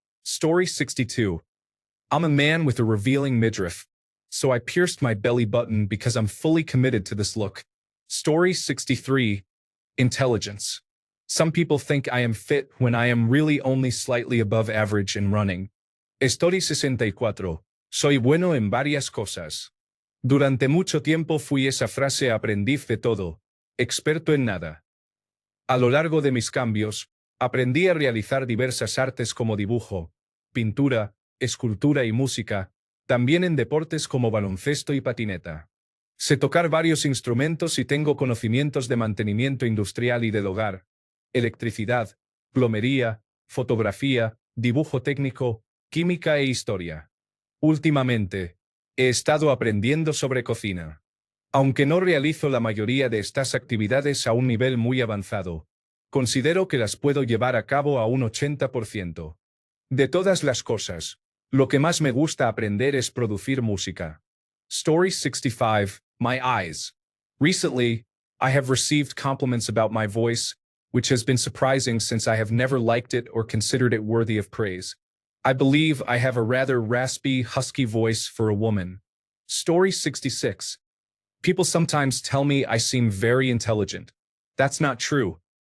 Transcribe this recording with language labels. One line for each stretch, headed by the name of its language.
English: Story 62. I'm a man with a revealing midriff, so I pierced my belly button because I'm fully committed to this look. Story 63. Intelligence. Some people think I am fit when I am really only slightly above average in running. Story 64.
Spanish: Soy bueno en varias cosas. Durante mucho tiempo fui esa frase aprendiz de todo, experto en nada. A lo largo de mis cambios, aprendí a realizar diversas artes como dibujo, pintura, escultura y música, también en deportes como baloncesto y patineta. Sé tocar varios instrumentos y tengo conocimientos de mantenimiento industrial y del hogar, electricidad, plomería, fotografía, dibujo técnico, química e historia. Últimamente, he estado aprendiendo sobre cocina. Aunque no realizo la mayoría de estas actividades a un nivel muy avanzado, Considero que las puedo llevar a cabo a un 80%. De todas las cosas, lo que más me gusta aprender es producir música.
English: Story 65, My Eyes. Recently, I have received compliments about my voice, which has been surprising since I have never liked it or considered it worthy of praise. I believe I have a rather raspy, husky voice for a woman. Story 66. People sometimes tell me I seem very intelligent. That's not true.